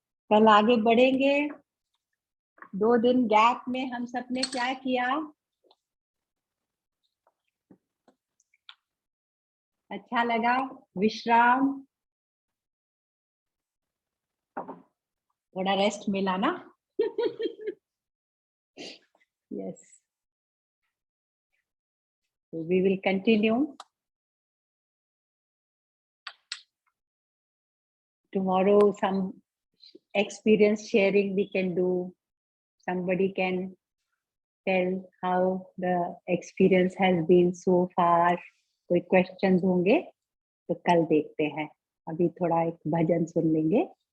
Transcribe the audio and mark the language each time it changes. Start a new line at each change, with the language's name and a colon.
Hindi: कल आगे बढ़ेंगे। 2 दिन गैप में हम सबने क्या किया, अच्छा लगा, विश्राम, थोड़ा रेस्ट मिला ना।
English: Yes, so we will continue tomorrow. Some experience sharing we can do, somebody can tell how the experience has been so far.
Hindi: कोई questions होंगे तो कल देखते हैं। अभी थोड़ा एक भजन सुन लेंगे।